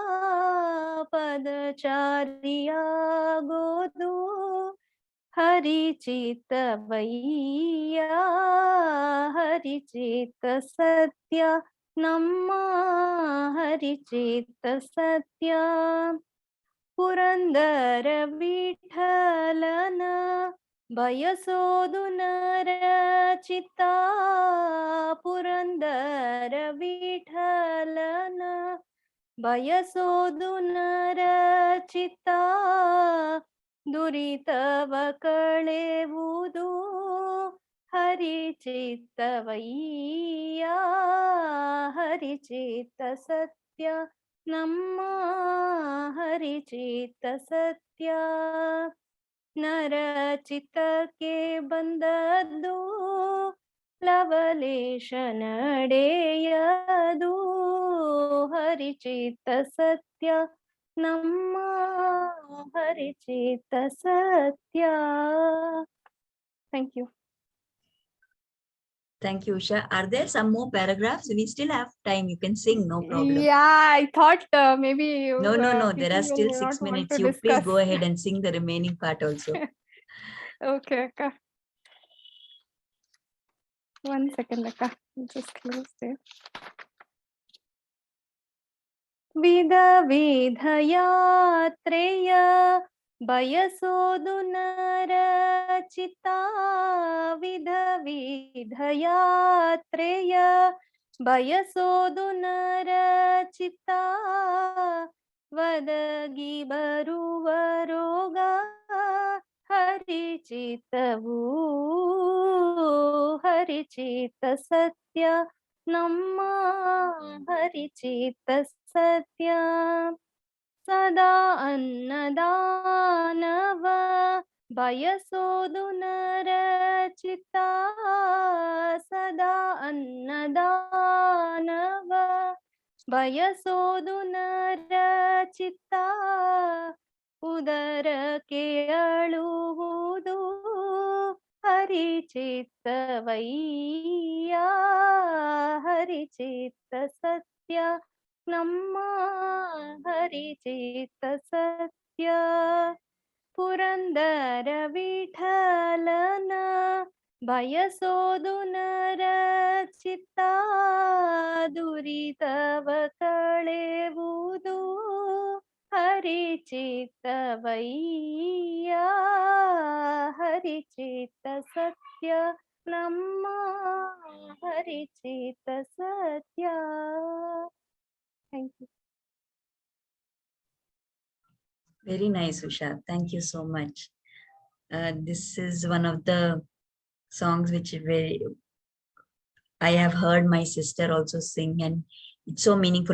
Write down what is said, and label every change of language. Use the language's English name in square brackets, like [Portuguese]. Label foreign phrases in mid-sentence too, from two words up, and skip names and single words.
[Kannada] ಪದಚಾರಿಯಾಗೋದು ಹರಿಚಿತವಯ್ಯ ಹರಿಚಿತ ಸತ್ಯ ನಮ್ಮ ಹರಿಚಿತ ಸತ್ಯ ಪುರಂದರ ವಿಠಲನ ಬಯಸೋದು ನರ ಚಿತ್ತ ಪುರಂದರ ವಿಠಲನ ಬಯಸೋದು ನರ ಚಿತ್ತ ದುರಿತವ ಕಳೆವುದು ಹರಿಚಿತವಯ್ಯ ಹರಿಚಿತ ಸತ್ಯ ನಮ್ಮ ಹರಿಚಿತ ಸತ್ಯ ನರಚಿತಕ್ಕೆ ಬಂದದ್ದು ಲವಲೇಶ ನಡೆಯದು ಹರಿಚಿತ ಸತ್ಯ ನಮ್ಮ ಹರಿಚಿತ ಸತ್ಯ. [English] Thank you. Thank you, Usha. Are there some more paragraphs? We still have time. You can sing, no problem. Yeah, I thought maybe you, No. There are still 6 minutes. You please go ahead and sing the remaining part also. Okay, Akka. 1 second, Akka. Just close there. [Kannada] ವಿಧ ವಿಧ ಯಾತ್ರೆಯ ಬಯಸೋದು ನರ ಚಿತ್ತ ವಿಧ ವಿಧ ಯಾತ್ರೆಯ ಬಯಸೋದು ನರ ಚಿತ್ತ ಒದಗಿ ಬರುವ ರೋಗ ಹರಿಚಿತವು ಹರಿಚಿತ ಸತ್ಯ ನಮ್ಮ ಹರಿಚಿತ ಸತ್ಯ Sada ಅನ್ನದಾನವ ಬಯಸೋದು ನರಚಿತ್ತ ಸದಾ ಅನ್ನದಾನವ ಬಯಸೋದು ನರಚಿತ್ತ ಉದರಕೆ aಳುವುದು ಹರಿಚಿತ್ತವಯ್ಯ ಹರಿಚಿತ್ತ ಸತ್ಯ ನಮ್ಮ ಹರಿಚಿತ್ತ ಸತ್ಯ ಪುರಂದರ ವಿಠಲನ ಬಯಸೋದು ನರಚಿತ್ತ ದುರಿತವ ಕಳೆವುದು ಹರಿಚಿತ್ತವಯ್ಯ ಹರಿಚಿತ್ತ ಸತ್ಯ ನಮ್ಮ ಹರಿಚಿತ್ತ ಸತ್ಯ. [English] Thank you. Very nice, Usha. Thank you so much. This is one of the songs which I have heard my sister also sing, and it's so meaningful.